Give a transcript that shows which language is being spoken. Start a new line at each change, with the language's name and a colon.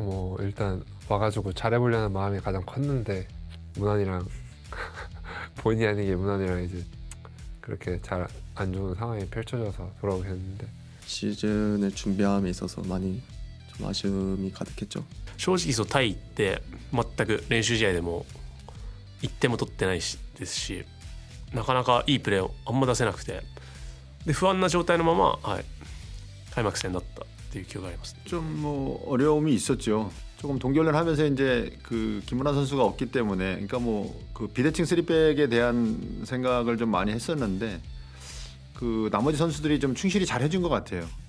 Korean: 뭐 일단 와가지고 잘해보려는 마음이 가장 컸는데 문환이랑 본의 아니게 문환이랑 이제 그렇게 잘 안 좋은 상황이 펼쳐져서 돌아오게 됐는데 시즌을 준비함에 있어서 많이 좀 아쉬움이 가득했죠.
Japanese: 正直タイって全く練習試合でも1点も取ってないですし、なかなかいいプレーをあんま出せなくて、で不安な状態のまま、開幕戦だったっていう記憶があります。
Korean: 좀 뭐 어려움이 있었죠. 조금 동계훈련 하면서 이제 그 김문환 선수가 없기 때문에 그러니까 뭐 그 비대칭 3백에 대한 생각을 좀 많이 했었는데 그 나머지 선수들이 좀 충실히 잘 해준 것 같아요.